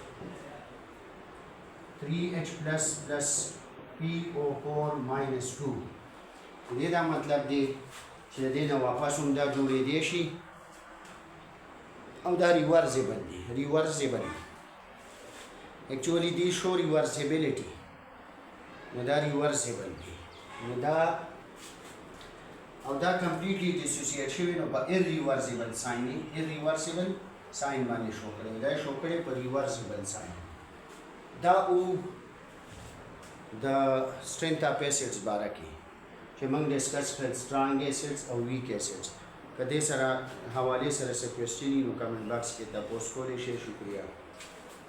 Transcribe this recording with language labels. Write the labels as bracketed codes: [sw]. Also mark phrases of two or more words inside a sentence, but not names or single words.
[en] 3H plus plus PO4 minus 2 [ps] دې دا مطلب دی چې دې نه واپس هم دا جوړېدی شي او دا ریورسیبل دی ریورسیبل [en] actually they show reversibility [ps] نو دا ریورسیبل دی نو دا او دا [en] completely dissociate [ps] شوی نو په [en] irreversible sign irreversible sign [ps] باندې شو کړی دا شو کړی په [en] reversible sign [ps] دا او د [en] strength of acids [ps] باره کې چې موږ ډسکس کړل [en] strong acids [ps] او [en] weak acids [ps] کدی سره حواله سره څه کوېسچن نو [en] comment box [ps] کې تاسو کولای شئ شکریہ